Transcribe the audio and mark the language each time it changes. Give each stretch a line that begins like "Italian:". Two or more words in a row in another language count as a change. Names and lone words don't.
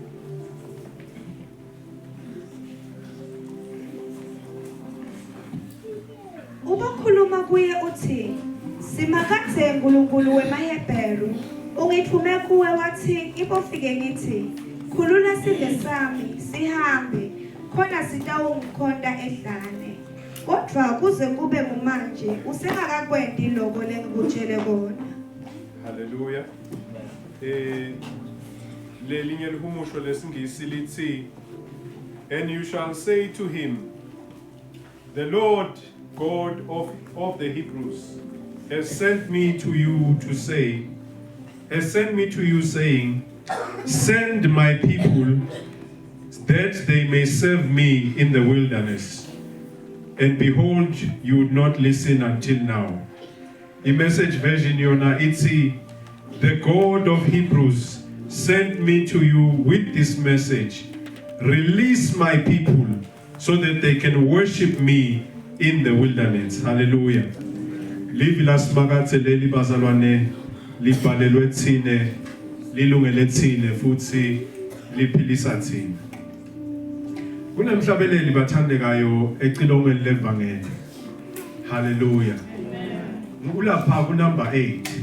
Swati: Ubakhuluma kuye uthi simakathe uNkulunkulu wemaHebheru ungithume kuwe wathi ibofike ngithi khulula sive sami sihambe khona sitawumkhonda edlane kodwa kuze kube manje usengakakwendi lokho lengikutshele kona. Hallelujah. Lelinye lihumusho lesingisi lithi
English: and you shall say to him the Lord God of the Hebrews has sent me to you saying send my people that they may serve me in the wilderness. And behold, you would not listen until now. In Message version
Swati: yona iti,
English: the God of Hebrews sent me to you with this message. Release my people so that they can worship me in the wilderness. Hallelujah.
Swati: Livi lasmakatse leli bazalwane libhalelwe thine lilungele thine futhi liphilisa thina. Kunemhlabeleli bathandekayo ecilongweni levangeli. Hallelujah. Ngulapha ku number 8.